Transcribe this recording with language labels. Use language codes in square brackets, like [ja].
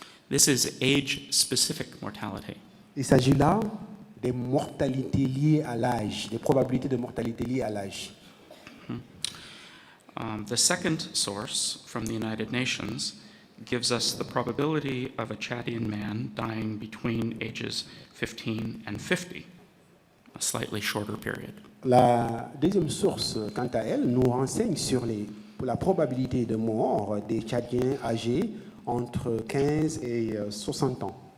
[en] This is age-specific mortality. [fr] Il s'agit là des mortalités liées à l'âge, des probabilités de mortalité liées à l'âge. [en] The second source from the United Nations gives us the probability of a Chadian man dying between ages 15 and 50, a slightly shorter period. [fr] La deuxième source, quant à elle, nous renseigne sur la probabilité de mort des Tchadiens âgés entre 15 et 60 ans.